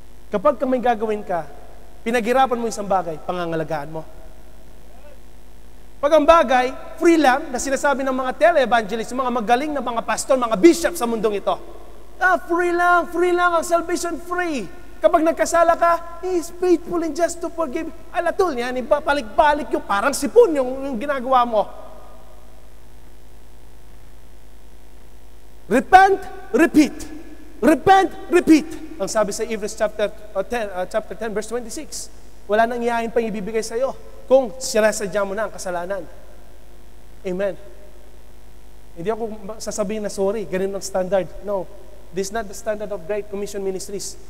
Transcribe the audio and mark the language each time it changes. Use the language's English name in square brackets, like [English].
[Filipino] Kapag may gagawin ka, pinaghirapan mo isang bagay, pangangalagaan mo. Pag ang bagay, free lang, na sinasabi ng mga tele-evangelists, mga magaling na mga pastor, mga bishop sa mundong ito. Free lang, ang salvation free. Kapag nagkasala ka, [English] He is faithful and just to forgive. [Filipino] Alatul yan, ibabalik-balik yung parang sipon yung ginagawa mo. [English] Repent, repeat. Repent, repeat. [Filipino] Ang sabi sa [English] Hebrews chapter 10, verse 26. [Filipino] Wala nang iyahin pang ibibigay sa iyo kung sinasadya mo na ang kasalanan. Amen. Hindi ako sasabihin na sorry, ganun ang standard. [English] No. This is not the standard of Great Commission Ministries.